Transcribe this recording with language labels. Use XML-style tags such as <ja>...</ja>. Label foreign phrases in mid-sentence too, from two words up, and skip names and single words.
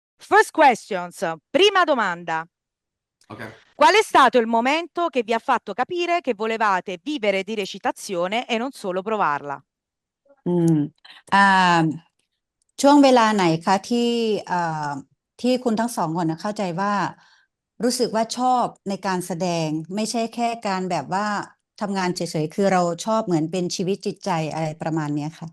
<en>First questions.</en> <it>Prima domanda. Ok. Qual è stato il momento che vi ha fatto capire che volevate vivere di recitazione e non solo provarla?</it> <th>อืมอ่าช่วงเวลาไหนคะที่ที่คุณทั้งสองคนนะเข้าใจว่ารู้สึกว่าชอบในการแสดงไม่ใช่แค่การแบบว่าทำงานเฉยๆคือเราชอบเหมือนเป็นชีวิตจิตใจอะไรประมาณเนี้ยค่ะ</th>